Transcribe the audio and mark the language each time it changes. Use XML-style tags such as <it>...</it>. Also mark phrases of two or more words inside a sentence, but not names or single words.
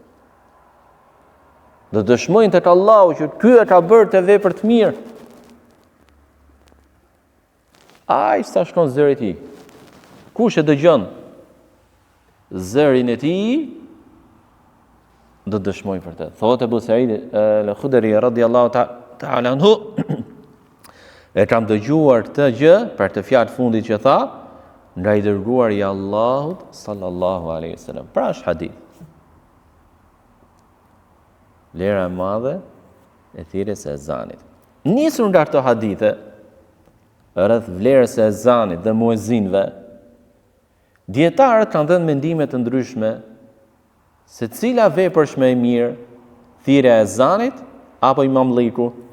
<sq>Do të dëshmojnë tek Allahu që ky e ka bërë të vepër të mirë. Ai sa shkon zëri i tij. Kush e dëgjon zërin e tij, do të dëshmojnë për të. Thotë Abu Said al-Khudri</sq> <ar>رضي الله تعالى عنه,</ar> <sq>e kam dëgjuar këtë gjë për të fjalë fundit që tha, nga i dërguar i Allahut</sq> <ar>صلى الله عليه وسلم.</ar> <sq>Pra është hadith. Lera e madhe e thirrjes së ezanit. Nisur nga këto hadithe rreth vlerës së ezanit dhe muezinëve, dietarët kanë dhënë mendime të ndryshme se cila vepër është më e mirë, thirrja e ezanit apo imamlliku.</sq>